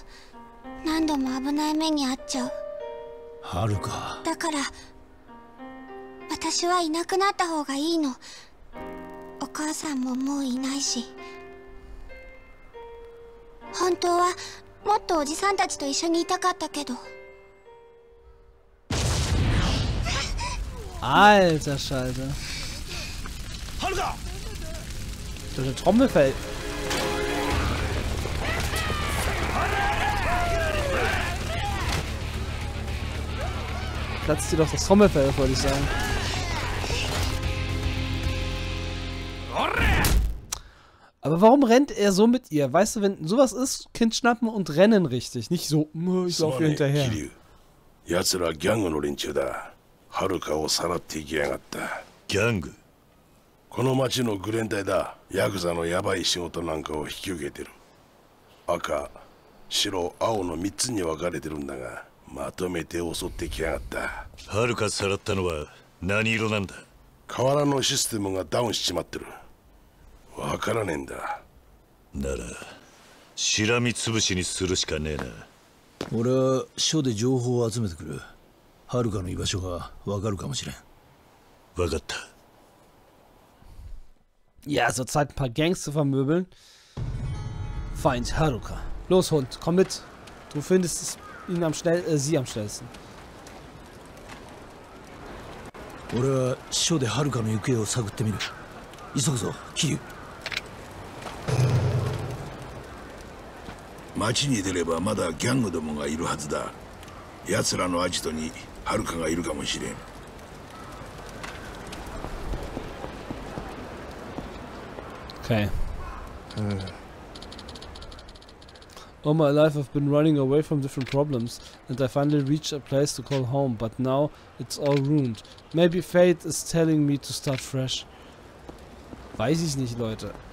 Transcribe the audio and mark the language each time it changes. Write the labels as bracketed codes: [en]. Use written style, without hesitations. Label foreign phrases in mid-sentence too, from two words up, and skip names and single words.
[ja] 何度も危ない目に遭っちゃう。 Haruka。だから私はいなくなった方がいいの。お母さんももういないし。本当はもっとおじさんたちと一緒にいたかったけど。 [de] Alter Scheiße. Haruka! Durch ein Trommelfell. Platzt dir doch das Trommelfell, wollte ich sagen. Aber warum rennt er so mit ihr? Weißt du, wenn sowas ist, Kind schnappen und rennen richtig. Nicht so, ich laufe hier hinterher. [ja] 奴らギャングの連中だ。はるかをさらっていきやがった。ギャング？この町のグレン隊だ。ヤクザのヤバい仕事なんかを引き受けてる。赤、白、青の3つに分かれてるんだが、まとめて襲ってきやがった。はるかさらったのは何色なんだ。河原のシステムがダウンしちまってる。わからねえんだ。ならしらみつぶしにするしかねえな。俺は署で情報を集めてくる。はるかの居場所がわかるかもしれん。わかった。 [de] Ja, so Zeit, ein paar Gangs zu vermöbeln. Feind Haruka. Los, Hund, komm mit. Du findest ihn sie am schnellsten. [ja] 俺は署ではるかの行方を探ってみる。急ぐぞ、桐生。町に出ればまだギャングどもがいるはずだ。奴らのアジトにはるかがいるかもしれん。 [en] Okay. All my life I've been running away from different problems, and I finally reached a place to call home, but now it's all ruined. Maybe fate is telling me to start fresh. [de] Weiß ich nicht, Leute.